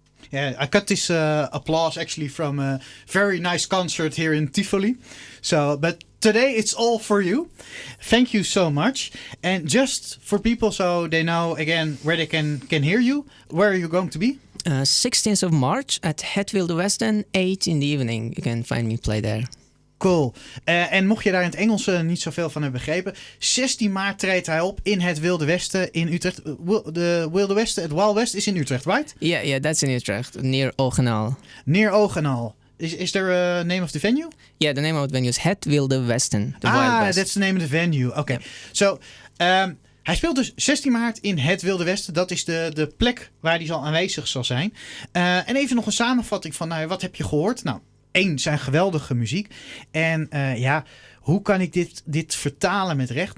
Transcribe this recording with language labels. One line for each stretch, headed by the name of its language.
English: Yeah, I got this applause actually from a very nice concert here in Tivoli. So, but today it's all for you. Thank you so much. And just for people so they know again where they can hear you, where are you going to be? 16th of March at Het Wilde Westen, 8 in the evening. You can find me play there. Cool.
Dutch: En mocht je daar in het Engels niet zoveel van hebben begrepen, 16 maart treedt hij op in het Wilde Westen in Utrecht. De Wilde Westen, het Wild West is in Utrecht, right?
English: Yeah, that's in Utrecht, near Ogenal. Near Ogenal. Is there a name of the venue? Yeah, the name of the venue is Het Wilde Westen, the Wild West. That's the name of the venue. Okay. Yeah.
Dutch: So, hij speelt dus 16 maart in het Wilde Westen. Dat is de plek waar hij zal aanwezig zal zijn. En even nog een samenvatting van, nou, wat heb je gehoord? Nou, 1, zijn geweldige muziek. En hoe kan ik dit vertalen met recht?